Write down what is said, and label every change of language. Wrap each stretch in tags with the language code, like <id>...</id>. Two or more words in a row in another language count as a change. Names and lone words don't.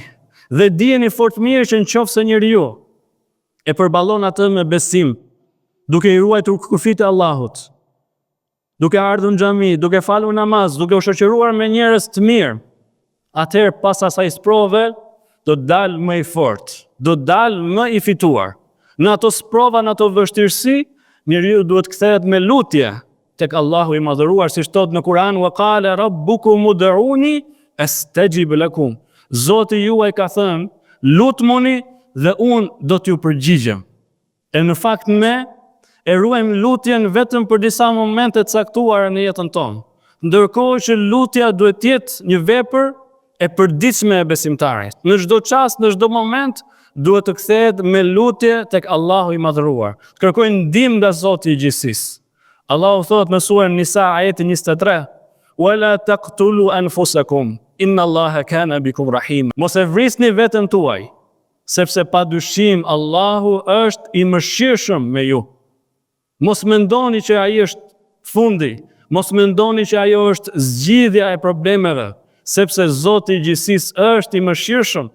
<sq>Dhe dijeni fort mirë që nëse njeriu e përballon atë me besim, duke i ruajtur kufit e Allahut, duke ardhur në xhami, duke falur namaz, duke u shoqëruar me njerëz të mirë, atëherë pas asaj sprove do të dalë më i fortë, do të dalë më i fituar. Në ato sprova, në ato vështirësi, njeriu duhet kthehet me lutje tek Allahu i madhëruar, siç thot në Kur'an:</sq> <ar>"وقال ربكم ادعوني أستجب لكم."</ar> <sq>Zoti juaj ka thënë, lutmoni dhe unë do t'ju përgjigjem. E në fakt ne e ruajmë lutjen vetëm për disa momente të caktuara në jetën tonë. Ndërkohë që lutja duhet jetë një vepër e përditshme e besimtarit. Në çdo çast, në çdo moment duhet të kthehet me lutje tek Allahu i madhëruar. Të kërkojë ndihmë nga Zoti i gjithësisë. Allahu thot në surën Nisa ajeti 23:</sq> <ar>"ولا تقتلوا أنفسكم إن الله كان بكم رحيم."</ar> <sq>Mos e vrisni veten tuaj, sepse pa dyshim Allahu është i mëshirshëm me ju. Mos mendoni që ai është fundi, mos mendoni që ajo është zgjidhja e problemeve, sepse Zoti i gjithësisë është i mëshirshëm.</sq>